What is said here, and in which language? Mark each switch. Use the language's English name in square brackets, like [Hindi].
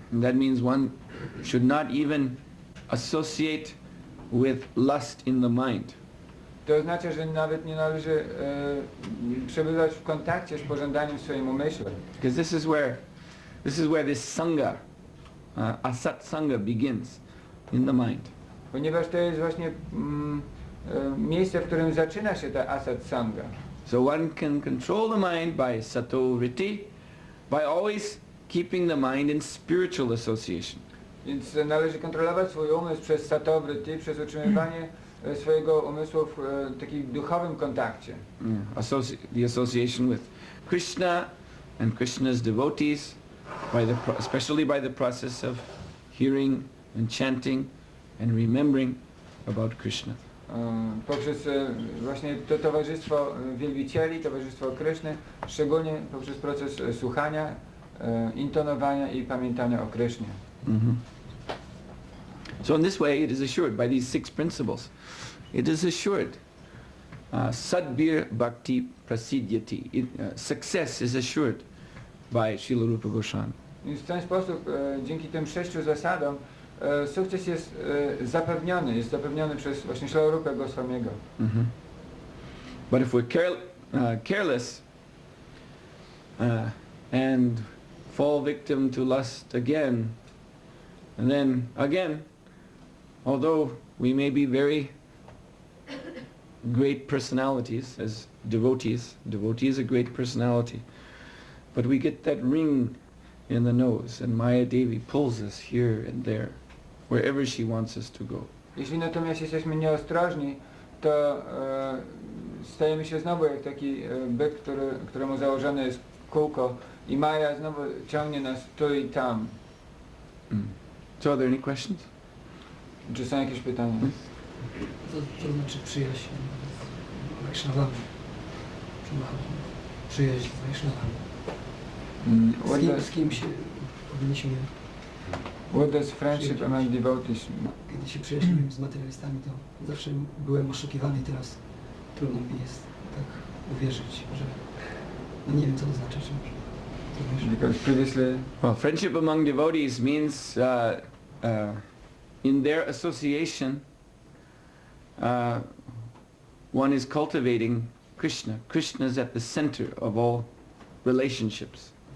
[English] That means one should not even associate with lust in the mind. [Polish] To oznacza, że nawet nie należy przebywać w kontakcie z pożądaniem w swoim umyśle. [English] Because this is where this sangha, asat sangha begins in the mind. [Polish] Ponieważ to jest właśnie miejsce, w którym zaczyna się ta asat sangha. [English] So one can control the mind by sato vritti, by always keeping the mind in spiritual association. [Polish] Więc należy kontrolować swój umysł przez sato vritti, przez utrzymywanie swojego umysłu w takim duchowym kontakcie. [English] The association with Krishna and Krishna's devotees, especially by the process of hearing and chanting and remembering about Krishna. [Polish] Poprzez właśnie to towarzystwo wielbicieli, towarzystwo Kryszny, szczególnie poprzez proces słuchania, intonowania i pamiętania o Krysznie. [English] So in this way it is assured by these 6 principles. It is assured [Sanskrit] sadbir bhakti prasidyati. [English] Success is assured by Srila Rupa Goswami. [Polish] I w ten sposób, dzięki tym 6 zasadom, sukces jest zapewniony przez właśnie Srila Rupa Goswamiego. [English] But if we're careless and fall victim to lust again, and then again, although we may be very great personalities as devotees is a great personality, but we get that ring in the nose and Maya Devi pulls us here and there, wherever she wants us to go. [Polish] Jeśli natomiast jesteśmy nieostrożni, to stajemy się znowu jak taki byk, któremu założone jest kółko i Maja znowu ciągnie nas tu i tam. [English] So are there any questions? [Polish] Czy są jakieś pytania? To znaczy przyjaźń z Vaishnavami. Przyjaźń z Vaishnavami. Z kim się powinniśmy... [English] What does friendship among devotees? [Polish] Kiedy się przyjaźniłem z materialistami, to zawsze byłem oszukiwany i teraz trudno mi jest tak uwierzyć, że... No nie wiem, co to znaczy. [English] Because previously... Well, friendship among devotees means in their association one is cultivating Krishna. Krishna is at the center of all relationships.